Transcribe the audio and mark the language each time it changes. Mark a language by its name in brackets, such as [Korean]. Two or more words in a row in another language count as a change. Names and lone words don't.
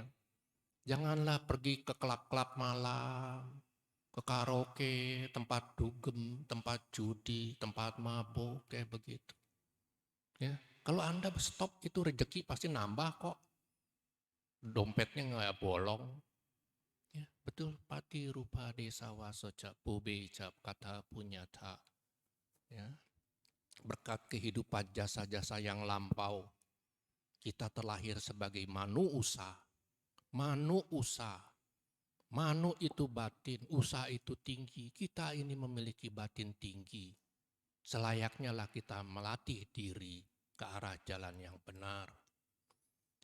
[Indonesian] Janganlah pergi ke klub-klub malam, ke karaoke, tempat dugem, tempat judi, tempat mabuk, kayak begitu. Ya, kalau Anda stop itu rezeki pasti nambah kok. Dompetnya nggak bolong. Ya, betul, [Pali] pati rupa desa wasoca pube cap kata punyata. [Indonesian] Ya, berkat kehidupan jasa-jasa yang lampau, kita terlahir sebagai manusia. Manusia. Manu itu batin, usaha itu tinggi. Kita ini memiliki batin tinggi. Selayaknya lah kita melatih diri ke arah jalan yang benar.